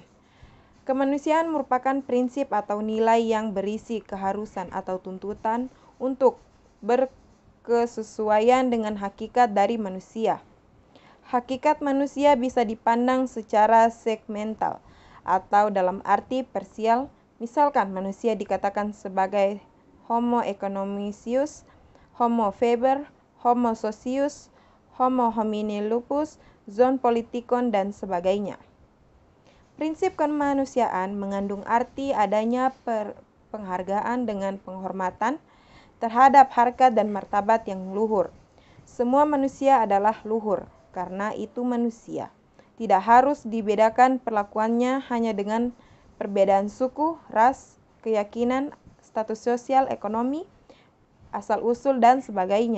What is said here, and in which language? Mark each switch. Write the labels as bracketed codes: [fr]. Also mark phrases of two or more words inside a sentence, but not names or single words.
[id] Kemanusiaan merupakan prinsip atau nilai yang berisi keharusan atau tuntutan untuk berkesesuaian dengan hakikat dari manusia. Hakikat manusia bisa dipandang secara segmental atau dalam arti parsial. Misalkan manusia dikatakan sebagai [la] Homo economicus, Homo faber, Homo socius, Homo homini lupus, [el] zoon politikon, [id] dan sebagainya. Prinsip kemanusiaan mengandung arti adanya penghargaan dengan penghormatan terhadap harkat dan martabat yang luhur. Semua manusia adalah luhur karena itu manusia. Tidak harus dibedakan perlakuannya hanya dengan perbedaan suku, ras, keyakinan, status sosial, ekonomi, asal-usul, dan sebagainya.